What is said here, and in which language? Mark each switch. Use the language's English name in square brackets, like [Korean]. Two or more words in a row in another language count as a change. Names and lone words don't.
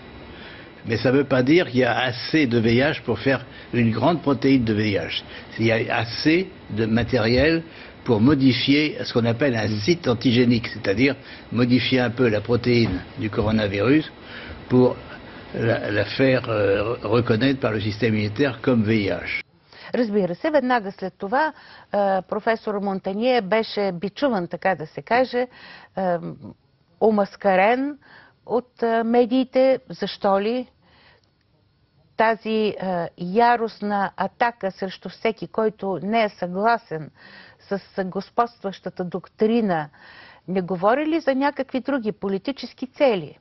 [French] Mais ça ne veut pas dire qu'il y a assez de VIH pour faire une grande protéine de VIH. Il y a assez de matériel pour modifier ce qu'on appelle un site antigénique, c'est-à-dire modifier un peu la protéine du coronavirus pour la faire reconnaître par le système immunitaire comme VIH. [Bulgarian] Разбира се, веднага след това професор Монтанье беше бичуван, така да се каже, омаскарен от медиите. Защо ли? Тази яростна атака срещу всеки, който не е съгласен с господстващата доктрина, не говори ли за някакви други политически цели?